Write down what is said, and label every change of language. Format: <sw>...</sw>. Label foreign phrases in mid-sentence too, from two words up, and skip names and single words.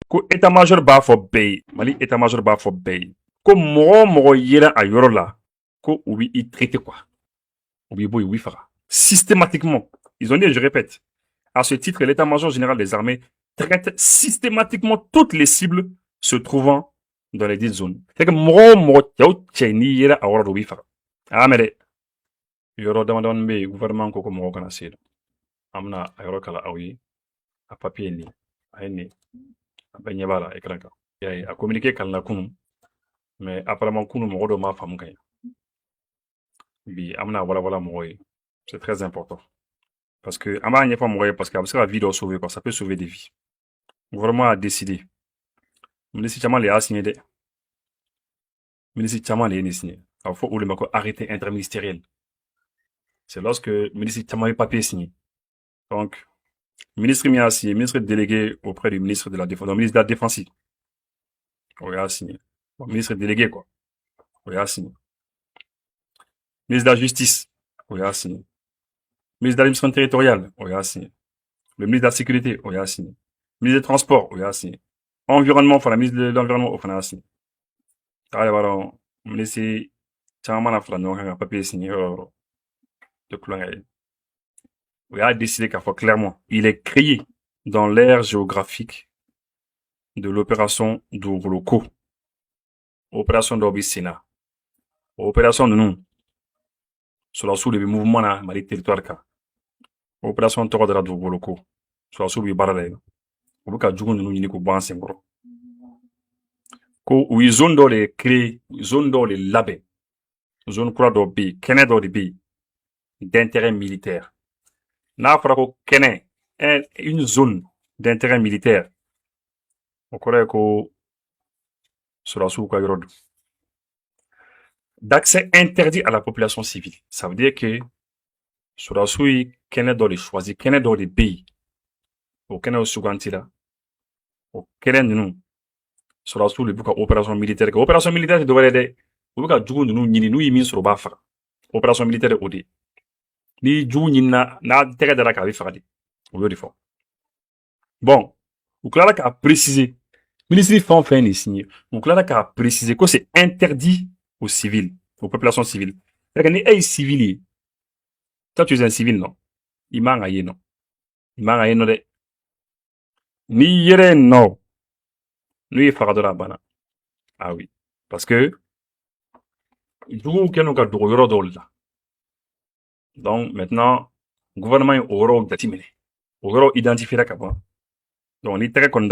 <bm>ko état-major b'a fɔ bɛɛ ye Mali état-major b'a fɔ bɛɛ ye ko mɔgɔ o mɔgɔ yera a yɔrɔ la ko u b'i</bm> <fr>traiter quoi</fr> <bm>u b'i bɔ yen u b'i faga systématiquement.</bm> <fr>Ils ont dit, je répète, à ce titre, l'état-major général des armées traite systématiquement toutes les cibles se trouvant dans les dites zones. C'est que</fr> <bm>mɔgɔ o mɔgɔ cɛ o cɛ n'i yera a yɔrɔ la u b'i faga a mɛ dɛ yɔrɔ damadamani bɛ yen gouvernement ko mɔgɔ kana se yen an bɛna a yɔrɔ kala aw ye a papier nin a ye nin a bɛɛ ɲɛ b'a la écran kan y'a ye a communiqué kalila kunun</bm> <fr>mais apparemment</fr> <bm>kunun mɔgɔ dɔ m'a faamu ka ɲɛ bi an bɛna walawala mɔgɔ ye</bm> <fr>c'est très important parce que</fr> <bm>an b'a ɲɛfɔ mɔgɔ ye</bm> <fr>parce que</fr> <bm>a bɛ se ka vie dɔ</bm> <fr>sauver quoi ça peut sauver des vies le gouvernement a décidé ministre</fr> <bm>caman de y'a signé dɛ ministre caman de ye nin signé a bɛ fɔ o de ma ko</bm> <fr>arrêté interministériel c'est lorsque ministre</fr> <bm>caman ye</bm> <fr>papier signé donc ministre</fr> <bm>min y'a</bm> <fr>signé ministre délégué auprès du ministre de la défense donc ministre de la défense</fr> <bm>o y'a</bm> <fr>signé bon, ministre délégué quoi</fr> <bm>o y'a</bm> <fr>signé ministre de la justice</fr> <bm>o y'a</bm> <fr>signé ministre de l'administration territoriale</fr> <bm>o y'a</bm> <fr>signé le ministre de la sécurité</fr> <bm>o y'a</bm> <fr>signé ministre des transports</fr> <bm>o y'a</bm> <fr>signé environnement</fr> <bm>fana</bm> <fr>ministre de l'environnement</fr> <bm>o fana y'a signé ale b'a dɔn ministre caman mana fara ɲɔgɔn kan ka</bm> <fr>papier signé</fr> <bm>yɔrɔ yɔrɔ de kulonkɛ ye o y'a décidé k'a fɔ clairement</bm> <fr>il est créé dans l'aire géographique de l'opération</fr> <bm>Dugukolo Ko opération dɔ bɛ sen na o opération ninnu sɔrɔdasiw de bɛ mouvement na Mali territoire kan opération tɔgɔ dara Dugukolo Ko sɔrɔdasiw bɛ baara la yen u bɛ ka jugu ninnu ɲini k'u bɔ an sen kɔrɔ ko u ye zone dɔ de créé zone dɔ de labɛn zone kura dɔ bɛ yen kɛnɛ dɔ de bɛ yen</bm> <fr>d'intérêt militaire</fr> <bm>n'a fɔra ko kɛnɛ</bm> <fr>une zone d'intérêt militaire</fr> <bm>o kɔrɔ ye ko sɔrɔdasiw ka yɔrɔ don</bm> <fr>d'accès interdit à la population civile ça veut dire que</fr> <bm>sɔrɔdasiw ye kɛnɛ dɔ de choisi kɛnɛ dɔ de bɛ yen o kɛnɛ sugantira o kɛnɛ ninnu sɔrɔdasiw de b'u ka</bm> <fr>opération militaire</fr> <bm>kɛ</bm> <fr>opération militaire</fr> <bm>tɛ dɔwɛrɛ dɛ u bɛ ka jugu ninnu ɲini n'u ye min sɔrɔ u b'a faga</bm> <fr>opération militaire</fr> <bm>o de ni jugu ɲinina n'a tɛgɛ dara k'a bɛ faga de o y'o de fɔ bon u tilara k'a préciser ministre fɛn o fɛn nin signé u tilara k'a</bm> <fr>préciser que c'est interdit aux civils aux populations civiles c'est-à-dire que</fr> <bm>ni e ye civil ye</bm> <fr>toi tu es un civil non</fr> <bm>i man ka ye nɔ i man ka ye nɔ dɛ n'i yɛrɛ nɔ n'u ye faga dɔrɔn a banna</bm> <fr>ah oui parce que</fr> <bm>juguw kɛn'u ka dogo yɔrɔ dɔw la</bm> <fr>donc maintenant gouvernement</fr> <bm>ye o yɔrɔw jateminɛ o yɔrɔ identifiera ka ban donc ni tɛgɛ kɔni</bm>